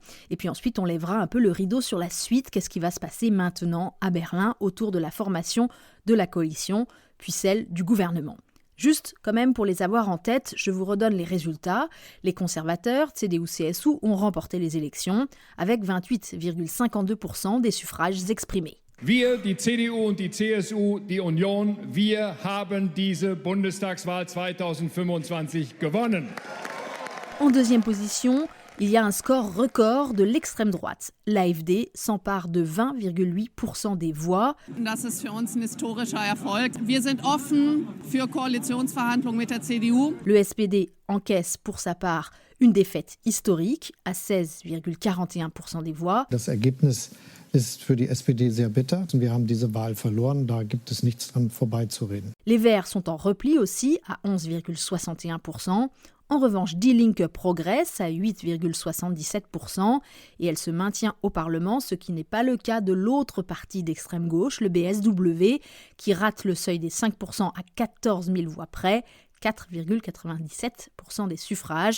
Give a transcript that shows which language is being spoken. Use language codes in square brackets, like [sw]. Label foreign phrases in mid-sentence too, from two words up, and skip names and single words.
[fr] Et puis ensuite, on lèvera un peu le rideau sur la suite. Qu'est-ce qui va se passer maintenant à Berlin autour de la formation de la coalition, puis celle du gouvernement ? Juste, quand même, pour les avoir en tête, je vous redonne les résultats. Les conservateurs, CDU-CSU, ont remporté les élections avec 28,52% des suffrages exprimés. [de] Wir, die CDU und die CSU, die Union, wir haben diese Bundestagswahl 2025 gewonnen. [fr] En deuxième position, il y a un score record de l'extrême droite. L'AfD s'empare de 20,8% des voix. [de] Das ist für uns ein historischer Erfolg. Wir sind offen für Koalitionsverhandlungen mit der CDU. [fr] Le SPD encaisse pour sa part une défaite historique à 16,41% des voix. [de] Das Ergebnis ist für die SPD sehr bitter. Wir haben diese Wahl verloren, da gibt es nichts dran vorbeizureden. [fr] Les Verts sont en repli aussi à 11,61%. En revanche, Die Linke progresse à 8,77% et elle se maintient au Parlement, ce qui n'est pas le cas de l'autre parti d'extrême gauche, le BSW, qui rate le seuil des 5% à 14 000 voix près, 4,97% des suffrages.